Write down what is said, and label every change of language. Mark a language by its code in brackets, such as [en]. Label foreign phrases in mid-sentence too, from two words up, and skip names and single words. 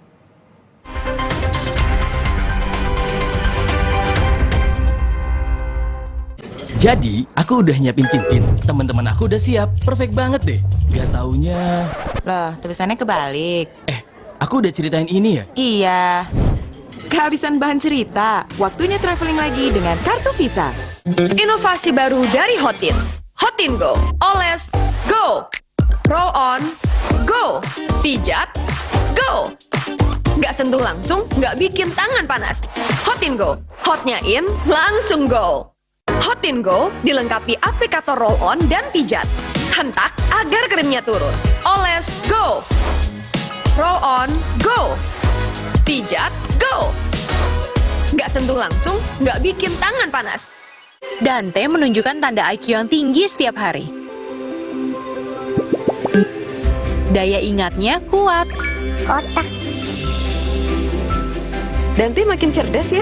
[id] Jadi, aku udah nyiapin cincin. Teman-teman aku udah siap. Perfect banget deh. Gak taunya... Loh, tulisannya kebalik. Aku udah ceritain ini ya? Iya. Kehabisan bahan cerita. Waktunya traveling lagi dengan kartu Visa. Inovasi baru dari Hotin. Hotin Go. Oles, go. [en] Roll on, go. [id] Pijat, go. Nggak sentuh langsung, nggak bikin tangan panas. Hotin Go. Hotnya in, langsung go. Hotin Go dilengkapi aplikator [en] roll on [id] dan pijat. Hentak agar krimnya turun. Oles, go. [en] Roll on, go. [id] Pijat, go. Nggak sentuh langsung, nggak bikin tangan panas. Dante menunjukkan tanda IQ yang tinggi setiap hari. Daya ingatnya kuat. Kotak. Dante makin cerdas ya.